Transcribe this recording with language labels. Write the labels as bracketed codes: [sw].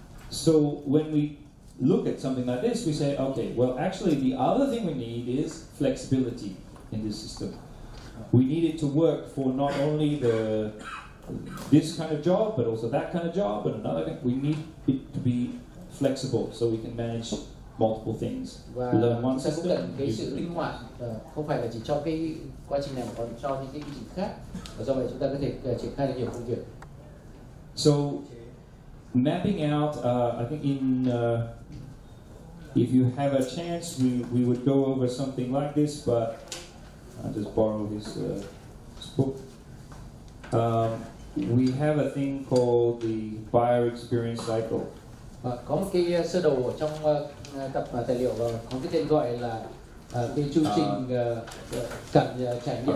[en] So when we look at something like this, we say, okay, well, actually, the other thing we need is flexibility in this system. We need it to work for not only this kind of job, but also that kind of job, and another thing. We need it to be flexible so we can manage multiple things. [vi] Và [en] Learn one [vi] chúng ta cũng [en] system. [vi] cần cái sự linh hoạt, không phải là chỉ cho cái quá trình này mà còn cho những cái quy trình khác. Và do vậy chúng ta có thể triển khai được nhiều công việc. [en] So mapping out, I think if you have a chance, we would go over something like this, but I'll just borrow this book. We have a thing called the buyer experience cycle. [vi] Có một cái sơ đồ ở trong tập tài liệu và có cái tên gọi là cái chương trình trải nghiệm.